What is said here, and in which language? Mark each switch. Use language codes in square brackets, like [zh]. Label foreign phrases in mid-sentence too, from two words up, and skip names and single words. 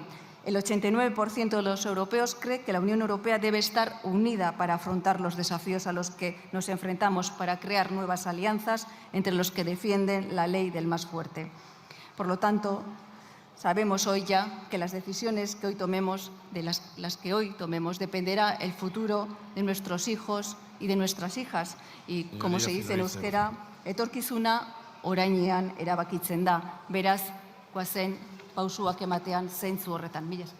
[es] El 89% de los europeos cree que la Unión Europea debe estar unida para afrontar los desafíos a los que nos enfrentamos, para crear nuevas alianzas entre los que defienden la ley del más fuerte. Por lo tanto, sabemos hoy ya que las decisiones que hoy tomemos, de las que hoy tomemos, dependerá el futuro de nuestros hijos y de nuestras hijas. Y como se dice en euskera, [eu] etorkizuna orainean erabakitzen da. Beraz, goazen pausuak ematean zentzu horretan. Mila esker.